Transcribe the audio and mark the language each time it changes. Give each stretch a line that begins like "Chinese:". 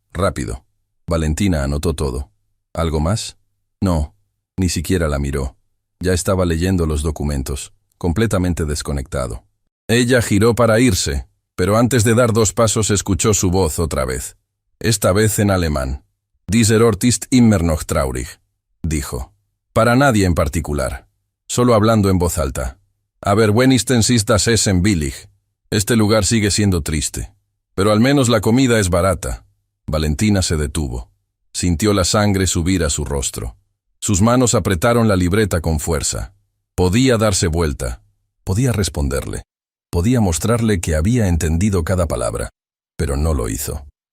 Spanish: Rápido». Valentina anotó todo. ¿Algo más? No, ni siquiera la miró. Ya estaba leyendo los documentos, completamente desconectado. Ella giró para irse, pero antes de dar 2 pasos escuchó su voz otra vez. Esta vez en alemán.
German: «Dieser Ort ist immer noch traurig», dijo.
Spanish: Para nadie en particular, solo hablando en voz alta.
German: «Aber wenigstens ist das Essen billig».
Spanish: Este lugar sigue siendo triste, pero al menos la comida es barata. Valentina se detuvo. Sintió la sangre subir a su rostro. Sus manos apretaron la libreta con fuerza. Podía darse vuelta. Podía responderle. Podía mostrarle que había entendido cada palabra, pero no lo hizo.